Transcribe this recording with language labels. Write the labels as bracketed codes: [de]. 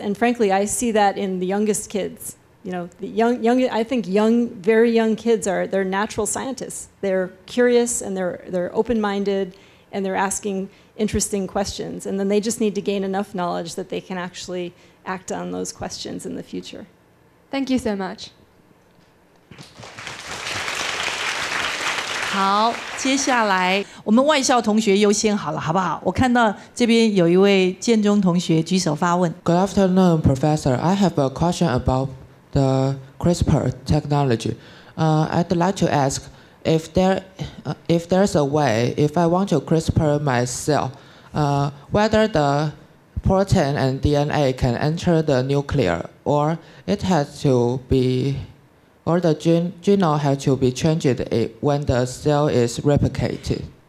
[en] And frankly, I see that in the youngest kids. You know, I think very young kids they're natural scientists. They're curious, and they're open-minded, and they're asking interesting questions. And then they just need to gain enough knowledge that they can actually act on those questions in the future. Thank you so much. [zh] 好，接下来我们外校同学优先好了，好不好？我看到这边有一位建中同学举手发问。 [en] Good afternoon, Professor. I have a question about the CRISPR technology. I'd like to ask if there's a way, if I want to CRISPR my cell, whether the protein and DNA can enter the nucleus, or it has to be, or the genome has to be changed when the cell is replicated.